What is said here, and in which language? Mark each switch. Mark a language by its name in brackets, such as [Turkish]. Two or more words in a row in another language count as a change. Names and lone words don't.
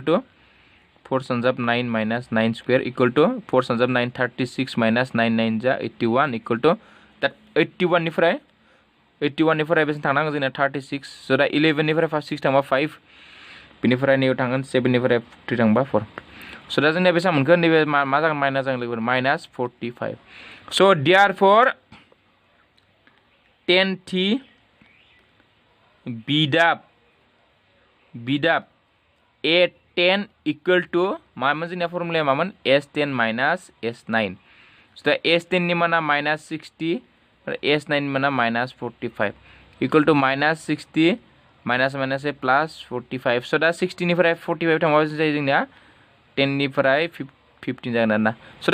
[Bodo] टू 4 सानजाब 9 माइनास 9 [English] square equal to [Bodo] 4 सानजाब 9 36 माइनास 9 9 जा 81 [English] equal to [Bodo] दा 81 निफ्राय बेसेबां थांनांगौ जोंना 36 स' दा 11 निफ्राय 6 थांबा 5 बेनिफ्राय नैयाव थांगोन 7 निफ्राय 3 थांबा 4 स' दा जोंनिया बेसेबां मोनखो नैबे मा जागोन माइनास जागोन लोगोफोर माइनास 45 स' देयारफर 10थि बिदाब A10 10 [English] equal to [Bodo] मामोन जोंनिया फर्मुलाया मामोन S10 माइनास S9 so दा S10 नि माना माइनास 60 आरो S9 नि माना माइनास 45 [English] equal to [Bodo] माइनास 60 [English] minus minus a plus [Bodo] 45 so दा 60 निफ्राय 45 थांबा जायो जोंनिया 10 निफ्राय 15 जागोन आरोना so